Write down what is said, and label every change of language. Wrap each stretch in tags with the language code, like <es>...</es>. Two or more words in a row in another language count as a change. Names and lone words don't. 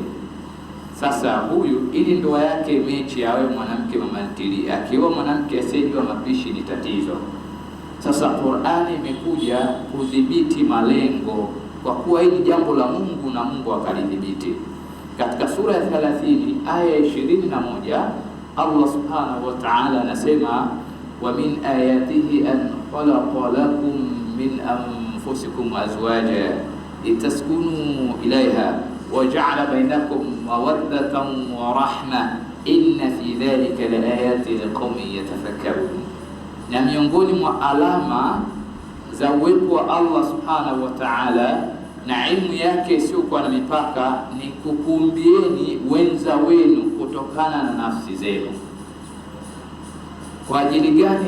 <sw>Sasa huyu ili ndoa yake mechi awe mwanamke mamantilie, akioa mwanamke asiyejua mapishi ni tatizo. Sasa Qur'ani imekuja kudhibiti malengo, kwa kuwa hili jambo la Mungu na Mungu akalidhibiti. Katika sura ya 30 aya ya 21</sw> <ar>الله سبحانه وتعالى anasema ومن آياته أن خلق لكم من أنفسكم أزواجا لتسكنوا إليها وجعل بينكم مودة ورحمة إن في ذلك لآيات لقوم يتفكرون.</ar> <sw>Na miongoni mwa alama za uwepo wa</sw> <ar>الله سبحانه وتعالى</ar> <sw>na ilmu yake isiyokuwa na mipaka ni kukumbieni wenza wenu kutokana na nafsi zenu. Kwa ajili gani?</sw>